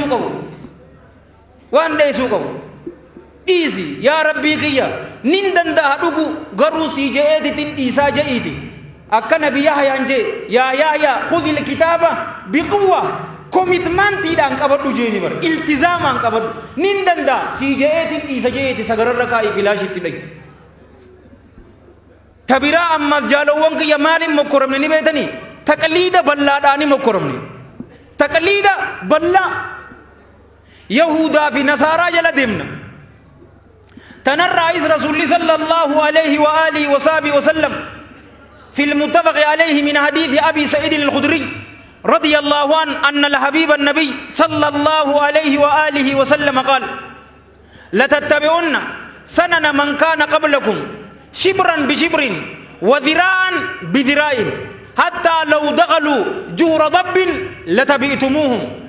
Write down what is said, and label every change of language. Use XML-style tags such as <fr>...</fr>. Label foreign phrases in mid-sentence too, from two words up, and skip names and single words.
<om>dheesuu qabu dhiisi yaa rabbii kiyya nin danda'a dhugu garuu sii je'eetitin dhiisaa je'iiti akka nabi yahyaan jee</om> <ar>يا يحيى خذ الكتاب بقوة</ar> <om>komitmantiidhaan qabadhu jeeni bar iltizaamaan qabadhu nin danda'a sii je'eetin dhiisa je'eeti sagararra kaa'ii filaashitti dhayi tabiraa ammas jaalowwan kiyya maaliin mokkoramne ni beetanii taqliida ballaadhaani mokkoramne taqliida ballaa yahudaa fi nasaaraa jala deemna</om> <ar>تنرى رسول صلى الله عليه وآله وصحبه وسلم في المتفق عليه من حديث أبي سعيد الخدري رضي الله عنه أن الحبيب النبي صلى الله عليه وآله وسلم قال لتتبعن سنن من كان قبلكم شبرا بشبر وذراعا بذراع حتى لو دخلوا جور ضب لتبعتموهم</ar>